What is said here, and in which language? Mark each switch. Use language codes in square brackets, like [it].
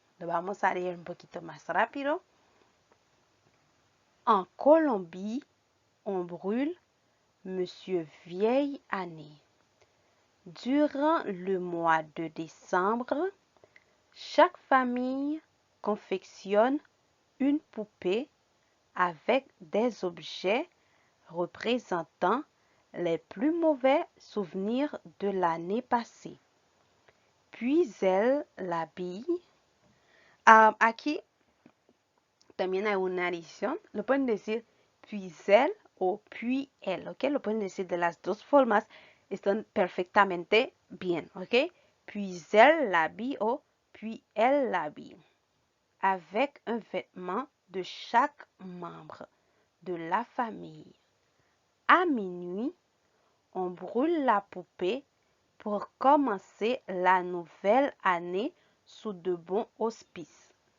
[es] Lo vamos a leer un poquito más rápido. [fr] En Colombie, on brûle Monsieur Vieille Année. Durant le mois de décembre, chaque famille confectionne une poupée avec des objets représentant les plus mauvais souvenirs de l'année passée. Puis elle l'habille. [es] Aquí también hay una adición. Lo pueden decir [fr] puis elle [es] o [fr] puis elle, [es] ¿ok? Lo pueden decir de las dos formas. Están perfectamente bien, ¿ok? [fr] Puis elle l'habille o puis elle l'habille. Avec un vêtement de chaque membre de la famille. À minuit, on brûle la poupée pour commencer la nouvelle année sous de bons auspices.